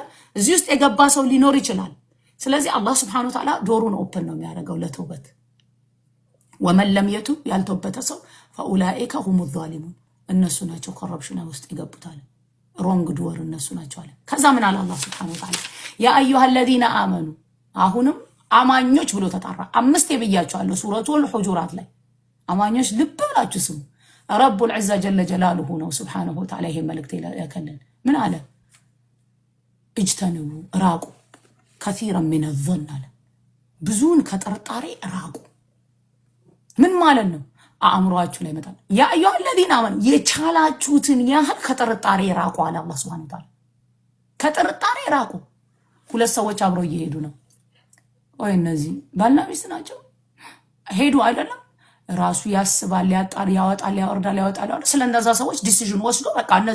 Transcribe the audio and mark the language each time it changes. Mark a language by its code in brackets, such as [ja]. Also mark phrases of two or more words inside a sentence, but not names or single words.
[am] እዚህ ውስጥ የገባ ሰው ሊኖር ይችላል። ስለዚህ አላህ [ar] سبحانه وتعالى [am] ዶሩን ኦፕን ነው የሚያደርገው ለተውበት። [ar] ومن لم يتب [am] ያልተውበተ ሰው [ar] فأولئك هم الظالمون [am] እነሱ ናቸው ኮረፕሽን ውስጥ ይገቡታል። ሮንግ ዱር እነሱ ናቸው አለ። ከዛ ምን አለ አላህ [ar] سبحانه وتعالى يا أيها الذين آمنوا [am] አሁንም አማኞች ብሎ ተጣራ። አምስት የብያቸዋለሁ ሱረቱል ሁጁራት ላይ አማኞች ልብ ብላችሁ ስሙ። [ar] رب العزة جل جلاله [am] ነው [ar] سبحانه وتعالى [am] ይሄ መልእክት ያከለን ምን አለ? እጅተንቡ ራቁ [ar] كثيرا من [am] ظن አለ ብዙን ከጥርጣሬ ራቁ። ምን ማለት ነው? አእምሮአችሁ ላይ መጣ [ar] يا أيها الذين آمنوا [am] የቻላችሁትን ያህል ከጥርጣሬ ራቁ አለ አላህ [ar] سبحانه وتعالى። [am] ከጥርጣሬ ራቁ። ሁለት ሰዎች አብረው እየሄዱ ነው ወይ እነዚህ ባልና ሚስት ናቸው። ሄዱ አይደለም ራሱ ያስባል ያጣር ያወጣል ያወርዳል ያወጣል ስለነዛ ሰዎች ዲሲዥን ወስዶ በቃ እነዚህ